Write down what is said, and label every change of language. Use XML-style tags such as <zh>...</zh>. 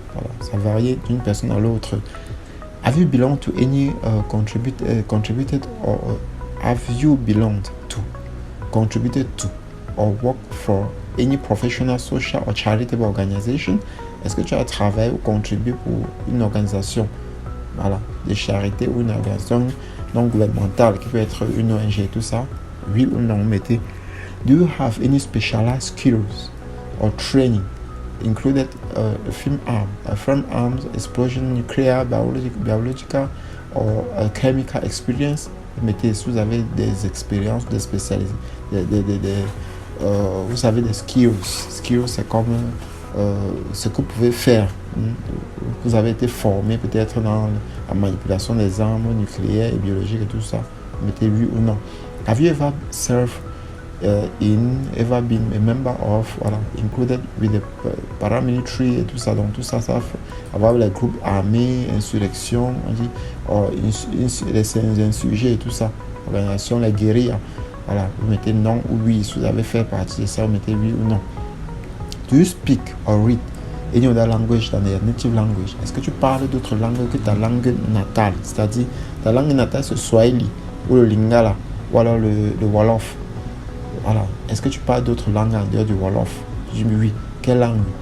<fr>Voilà, ça varie d'une personne à l'autre.</fr> <en>Have you belonged to any contributed or have you belonged to, contributed to, or worked for any professional, social or charitable organization?</en> <fr>Est-ce que tu as travaillé ou contribué pour une organisation, voilà, de charité ou une organisation non gouvernementale qui peut être une ONG et tout ça? Oui ou non, mettez.</fr> <en>Do you have any specialized skills or training included firearms, explosion, nuclear, biological or chemical experience?</en> <fr>Mettez si vous avez des expériences, des spécialités, vous avez des skills. Skills, c'est comme ce que vous pouvez faire. Vous avez été formé peut-être dans la manipulation des armes nucléaires et biologiques et tout ça. Mettez oui ou non.</fr> <en>Have you ever served ever been a member of, voilà, included with the paramilitary</en> <fr>et tout ça. Donc tout ça, ça va avoir les groupes armés, insurrection, on dit, les insurgés et tout ça. Organisation, les guérillas. Voilà, vous mettez non ou oui. Si vous avez fait partie de ça, vous mettez oui ou non.</fr> <en>Do you speak or read any other language than your native language?</en> <fr>Est-ce que tu parles d'autres langues que ta langue natale? C'est-à-dire, ta langue natale, c'est Swahili, ou le Lingala, ou alors le Wolof. Voilà. Est-ce que tu parles d'autres langues en dehors du Wolof? Tu dis oui. Quelle langue?</fr>